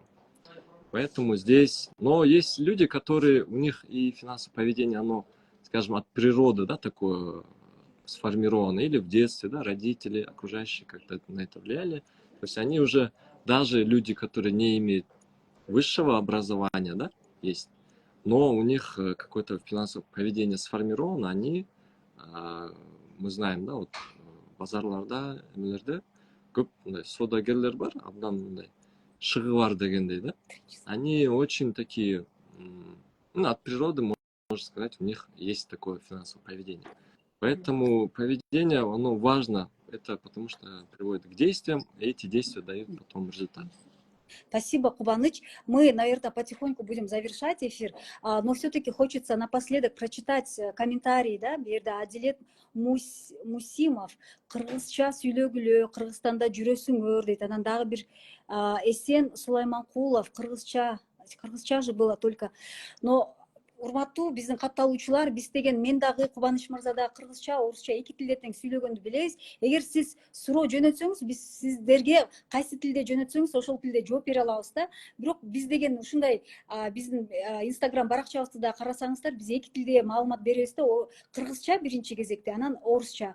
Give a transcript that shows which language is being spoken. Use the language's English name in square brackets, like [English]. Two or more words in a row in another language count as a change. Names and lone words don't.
[Russian] Поэтому здесь, но есть люди, которые, у них и финансовое поведение, оно, скажем, от природы, да, такое сформировано, или в детстве, да, родители, окружающие как-то на это влияли, то есть они уже, даже люди, которые не имеют высшего образования, да, есть, но у них какое-то финансовое поведение сформировано, они, мы знаем, да, вот [Kyrgyz] базарларда, эмелерде көп мындай саудагерлер бар, абдан мындай шығы бар дегендей, да, [Russian] они очень такие, ну, от природы, можно сказать, у них есть такое финансовое поведение. Поэтому поведение, оно важно, это потому что приводит к действиям, и эти действия дают потом результат. Спасибо, Кубаныч. Мы, наверное, потихоньку будем завершать эфир, но все-таки хочется напоследок прочитать комментарии, [Kyrgyz] да, берді Адилет Мусимов, қырғызша сүйлөгүлө, Кыргызстанда жүрөсүңөр дейт. Анан дагы бир Эсен Сулайманкулов, кыргызча же [Russian] было только, [Kyrgyz] но урматтуу биздин катталуучулар, биз деген мен дагы Кубаныч мырза да кыргызча, орусча эки тилде тең сүйлөгөндү билебиз. Эгер сиз суроо жөнөтсөңүз, биз сиздерге кайсы тилде жөнөтсөңүз ошол тилде жооп бере алабыз да. Бирок биз деген ушундай биздин Instagram баракчабызды да карасаңыздар, биз эки тилде маалымат беребиз да, кыргызча биринчи кезекте, анан орусча.